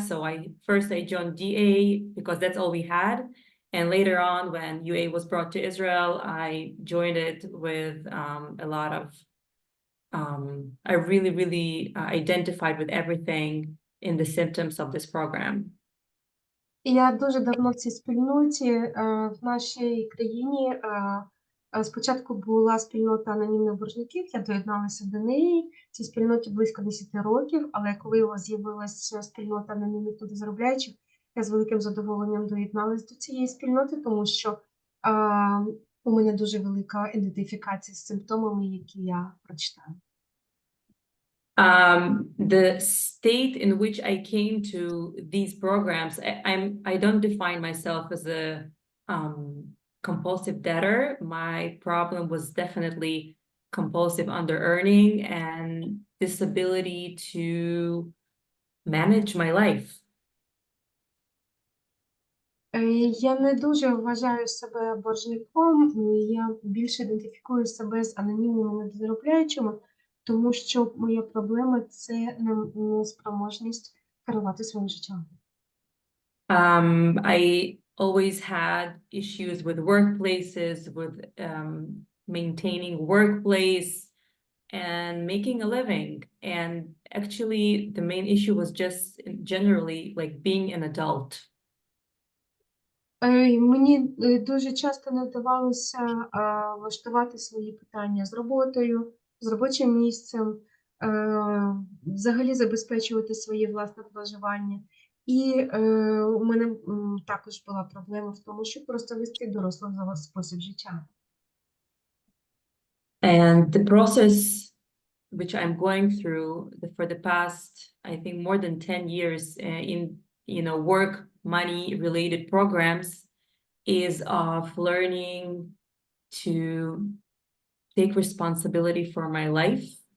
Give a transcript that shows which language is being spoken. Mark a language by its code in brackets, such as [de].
[en] So first I joined DA because that's all we had. And later on, when UA was brought to Israel, I joined it with a lot of, I really identified with everything in the symptoms of this program. [uk] Я дуже давно в цій спільноті. В нашій країні спочатку була спільнота анонімних боржників, я доєдналася до неї. Цій спільноті близько 10 років, але коли з'явилася спільнота анонімних недозаробляючих, я з великим задоволенням доєдналася до цієї спільноти, тому що у мене дуже велика ідентифікація з симптомами, які я прочитала. [en] The state in which I came to these programs, I don't define myself as a compulsive debtor. My problem was definitely compulsive under-earning and disability to manage my life. [uk] Я не дуже вважаю себе боржником, я більше ідентифікую себе з анонімними недозаробляючими, тому що моя проблема – це неспроможність керувати своїм життям. [en] I always had issues with workplaces, with maintaining workplace and making a living. And actually, the main issue was just generally like being an adult. [uk] Мені дуже часто не вдавалося влаштувати свої питання з роботою, з робочим місцем, взагалі забезпечувати своє власне проживання. І у мене також була проблема в тому, щоб просто вести дорослий спосіб життя. [en] And the process which I'm going through for the past, I think, more than 10 years in, work, money related programs is of learning to take responsibility for my life